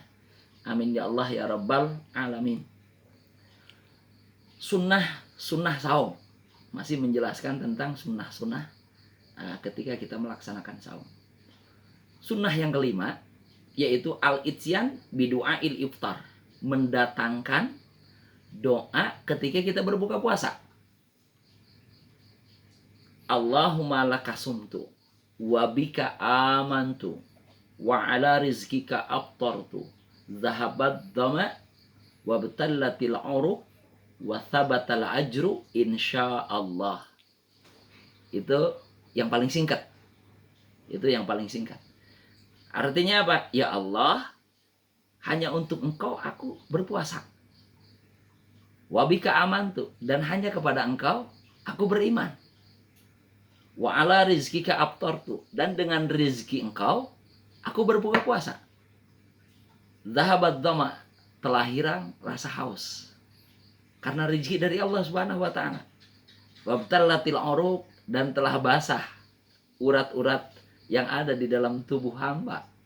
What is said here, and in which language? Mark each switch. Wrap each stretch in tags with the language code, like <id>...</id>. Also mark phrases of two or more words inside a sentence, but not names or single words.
<ar>آمين يا الله يا رب العالمين.</ar> <id>Sunnah saum, masih menjelaskan tentang sunnah ketika kita melaksanakan saum. Sunnah yang kelima yaitu</id> <ar>الإتيان بدعاء الإفطار,</ar> <id>mendatangkan doa ketika kita berbuka puasa.</id> <ar>اللهم لك صمت وبك آمنت وعلى رزقك أفطرت ذهب الظمأ وابتلت العروق وثبت الأجر إن شاء الله.</ar> <id>Itu yang paling singkat. Itu yang paling singkat. Artinya apa? Ya Allah, hanya untuk Engkau aku berpuasa.</id> <ar>وبك آمنت,</ar> <id>dan hanya kepada Engkau aku beriman.</id> <ar>وعلى رزقك أفطرت,</ar> <id>dan dengan rizki Engkau aku berbuka puasa.</id> <ar>ذهب الظمأ,</ar> <id>telah hilang rasa haus karena rizki dari Allah</id> <ar>سبحانه وتعالى. وابتلت العروق,</ar> <id>dan telah basah urat-urat yang ada di dalam tubuh hamba.</id>